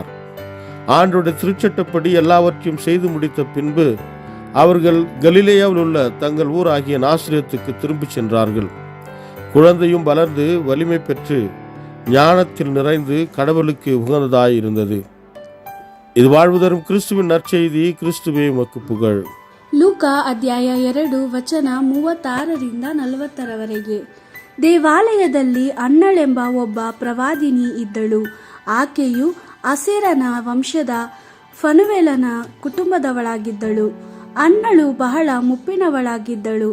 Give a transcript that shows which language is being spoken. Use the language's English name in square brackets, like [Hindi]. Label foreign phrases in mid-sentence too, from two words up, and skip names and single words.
[Tamil] ஆண்டோட திருச்சட்டப்படி எல்லாவற்றையும் செய்து முடித்த பின்பு அவர்கள் கலிலேயாவில் உள்ள தங்கள் ஊர் ஆகிய நாசரேத்துக்கு திரும்பிச் சென்றார்கள். குழந்தையும் வளர்ந்து வலிமை பெற்று ஞானத்தில் நிறைந்து கடவுளுக்கு உகந்ததாயிருந்தது. இது வாழ்வு தரும் கிறிஸ்துவின் நற்செய்தி. கிறிஸ்துவே உமக்கு புகழ். [Kannada] ಲೂಕಾ ಅಧ್ಯಾಯ 2 ವಚನ 36ರಿಂದ 40ರವರೆಗೆ. ದೇವಾಲಯದಲ್ಲಿ ಅನ್ನಳೆಂಬ ಒಬ್ಬ ಪ್ರವಾದಿನಿ ಇದ್ದಳು. ಆಕೆಯು ಅಸೇರನ ವಂಶದ ಫನುವೇಲನ ಕುಟುಂಬದವಳಾಗಿದ್ದಳು. ಅನ್ನಳು ಬಹಳ ಮುಪ್ಪಿನವಳಾಗಿದ್ದಳು.